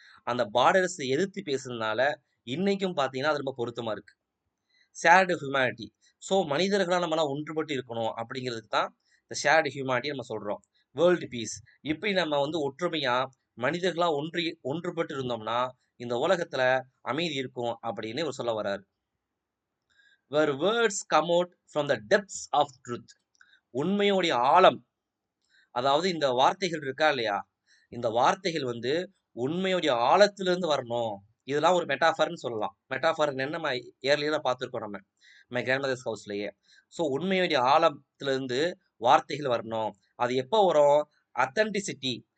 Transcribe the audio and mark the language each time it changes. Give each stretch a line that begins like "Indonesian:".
Tamil: அந்த பார்டர்ஸ் எதிர்த்து பேசுனதுனால இன்னைக்கும் பார்த்தீங்கன்னா, அது ரொம்ப பொருத்தமா இருக்கு.
English: Shared humanity.
Tamil: ஸோ மனிதர்களா நம்மலாம் ஒன்றுபட்டு இருக்கணும் அப்படிங்கிறதுக்கு தான் இந்த
English: shared humanity
Tamil: நம்ம சொல்றோம்.
English: World peace.
Tamil: இப்படி நம்ம வந்து ஒற்றுமையா மனிதர்களா ஒன்றுபட்டு இருந்தோம்னா, இந்த உலகத்துல அமைதி இருக்கும் அப்படின்னு இவர் சொல்ல வர்றாரு.
English: where words come out from the depths of truth.
Tamil: உண்மையோடைய ஆழம். அதாவது இந்த வார்த்தைகள் இருக்கா இல்லையா? இந்த வார்த்தைகள் வந்து உண்மையுடைய ஆழத்திலிருந்து வரணும். இதெல்லாம் ஒரு மெட்டாஃபர்ன்னு சொல்லலாம். மெட்டாஃபர்ன்னு நம்ம ஏர்லியரா பார்த்துருக்கோம் நம்ம கிராண்ட்மதர்ஸ் ஹவுஸ்லயே. ஸோ உண்மையுடைய ஆழத்திலிருந்து வார்த்தைகள் வரணும். அது எப்போ வரும்? அத்தென்டிசிட்டி.